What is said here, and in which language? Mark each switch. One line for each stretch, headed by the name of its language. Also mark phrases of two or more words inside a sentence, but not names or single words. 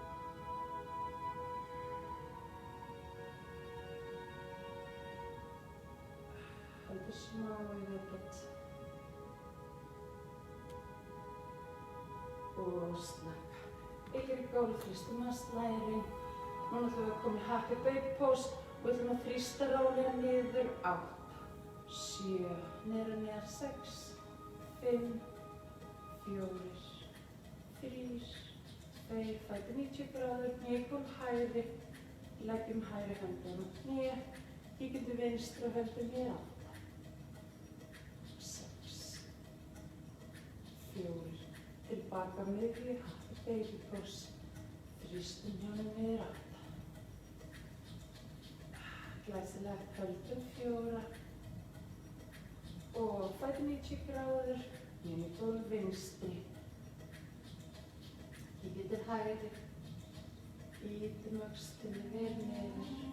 Icelandic: Haldur smá í viðbót. Og slaka. Yfir í gólf, þrýstum að slærin. Núna ætlum við að koma í
English: happy baby pose
Icelandic: og við ætlum að þrýsta rólega niður 8, 7, niður og niður 6, 5, 4, 3, 2, fæti 90 gráður, hnígum hægri, leggjum hægri höndum á hné, kíkjum til vinstri og höldum niður 8, 6, 4, tilbaka miðju,
English: happy baby pose,
Icelandic: þrýstum hjónum niður 8. Glæsilegt, höldum 4 og fæti 90 gráður, niður í gólf vinstri. Kíkjum til hægri, ýtum öxlinni vel niður.